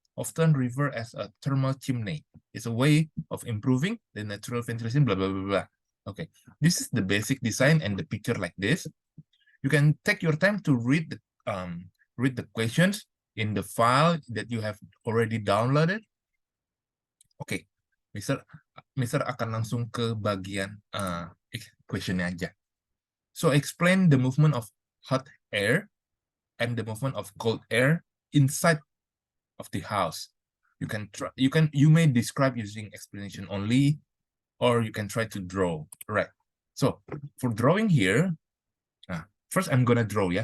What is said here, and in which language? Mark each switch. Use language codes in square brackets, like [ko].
[en] Often referred as a thermal chimney. It's a way of improving the natural ventilation, blah, blah, blah, blah. Okay, this is the basic design and the picture like this. You can take your time to read the questions in the file that you have already downloaded. [id] Oke, Mister akan langsung ke bagian questionnya aja. [en] So explain the movement of hot air and the movement of cold air inside of the house. You may describe using explanation only, or you can try to draw. Right. So for drawing here, first I'm gonna draw ya.